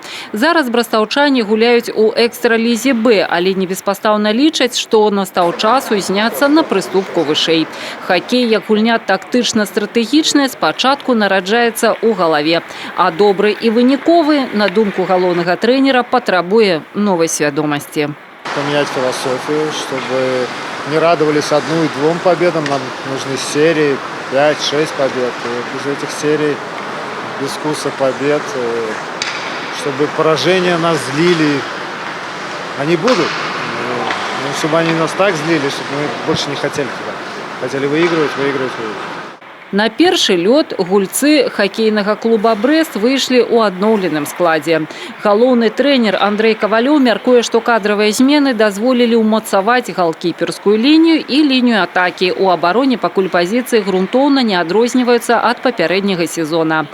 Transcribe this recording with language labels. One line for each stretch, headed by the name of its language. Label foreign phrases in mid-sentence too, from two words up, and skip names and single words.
Belarusian: Зараз брастаўчане гуляюць у экстралізе «Б», але не беспастаўна лічаць, што настаў час узняцца на прыступку вышэй. Хакей, як гульня тактычна-стратэгічная, спачатку нараджаецца ў галаве, а добры і выніковы, на думку галоўнага трэнера, патрабуе новай свядомасці.
Russian: Поменять философию, чтобы не радовались 1 и 2 победам, нам нужны серии 5-6 побед. И без этих серий, без вкуса побед, чтобы поражения нас злили, они будут. Но чтобы они нас так злили, чтобы мы больше не хотели туда. Хотели выигрывать.
Belarusian: На першы лёд гульцы хакейнага клуба «Брэст» выйшлі ў адноўленым складзе. Галоўны трэнер Андрэй Кавалёў мяркуе, што кадравыя змены дазволілі ўмацаваць галкіперскую лінію і лінію атакі. У абароне пакуль пазіцыі грунтоўна не адрозніваюцца ад папярэдняга сезона.